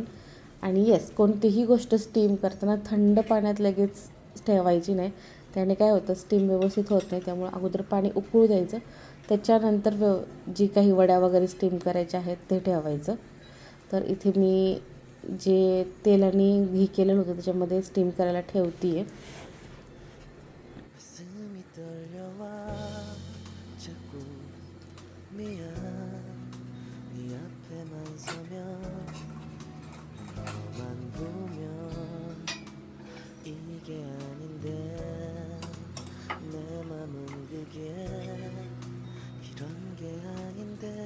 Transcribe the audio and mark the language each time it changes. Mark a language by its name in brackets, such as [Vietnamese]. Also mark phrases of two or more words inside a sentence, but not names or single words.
[Marathi] आणि येस, कोणतीही गोष्ट स्टीम करताना थंड पाण्यात लगेच ठेवायची नाही, त्याने काय होतं स्टीम व्यवस्थित होत नाही. त्यामुळे अगोदर पाणी उकळू द्यायचं, त्याच्यानंतर जी काही वड्या वगैरे स्टीम करायच्या आहेत ते ठेवायचं. तर इथे मी जे तेलाने घी केलेलं होतं त्याच्यामध्ये स्टीम करायला ठेवते आहे. [Korean] 가슴이 떨려와 자꾸 미안 네 앞에만 서면 너만 보면 이게 아닌데 내 맘은 그게 이런 게 아닌데